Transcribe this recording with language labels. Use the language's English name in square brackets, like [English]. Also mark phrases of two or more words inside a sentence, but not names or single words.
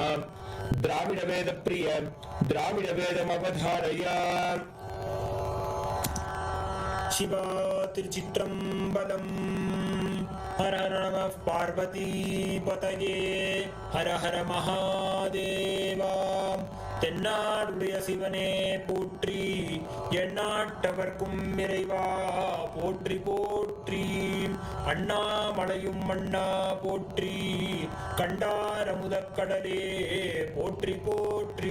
[Sanskrit] द्राविड वेद प्रिय द्राविड वेदमवधारय। [Tamil] சிவா திருச்சிற்றம்பலம்। [Sanskrit] हर हर नमः पार्वती पतये हर हर महादेवा। [Tamil] தென்னாடுடைய சிவனே போற்றி எந்நாட்டவர்க்கும் இறைவா போற்றி போற்றி. அண்ணாமலையும் மண்ணா போற்றி கண்டாரமுதக்கடலே போற்றி போற்றி.